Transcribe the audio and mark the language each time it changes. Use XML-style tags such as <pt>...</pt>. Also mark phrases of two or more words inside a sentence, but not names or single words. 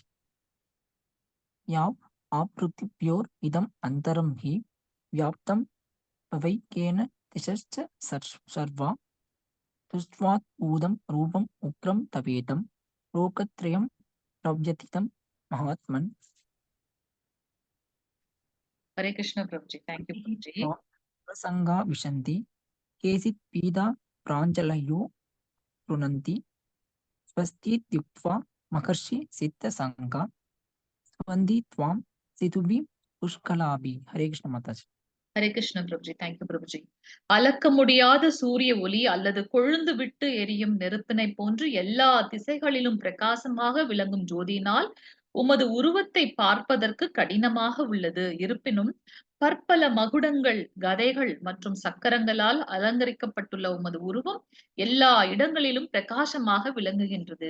<sa>याव आपृथिव्योर् इदम् अन्तरं हि व्याप्तं पवैकेन दिशश्च सर्वा दृष्ट्वात् ऊदं रूपम् उग्रं तवेदं लोकत्रयं प्रव्यथितं महात्मन्</sa> <ta>ஹரே கிருஷ்ண பிரபுஜி. தேங்க்யூ பிரபுஜி.</ta> <sa>प्रसङ्गा विशन्ति केचित् पीडा प्राञ्जलयो गृह्णन्ति स्वस्तीत्युक्त्वा महर्षि सिद्धसङ्गा स्वन्ति त्वां सितुभिः पुष्कलाभिः. हरे कृष्ण माताजी.</sa> <ta>ஹரே கிருஷ்ண பிரபுஜி. தேங்க்யூ பிரபுஜி. அளக்க முடியாத சூரிய ஒளி அல்லது கொழுந்து விட்டு எரியும் நெருப்பினை போன்று எல்லா திசைகளிலும் பிரகாசமாக விளங்கும் ஜோதியினால் உமது உருவத்தை பார்ப்பதற்கு கடினமாக உள்ளது. இருப்பினும் பற்பல மகுடங்கள், கதைகள் மற்றும் சக்கரங்களால் அலங்கரிக்கப்பட்டுள்ள உமது உருவம் எல்லா இடங்களிலும் பிரகாசமாக விளங்குகின்றது.</ta>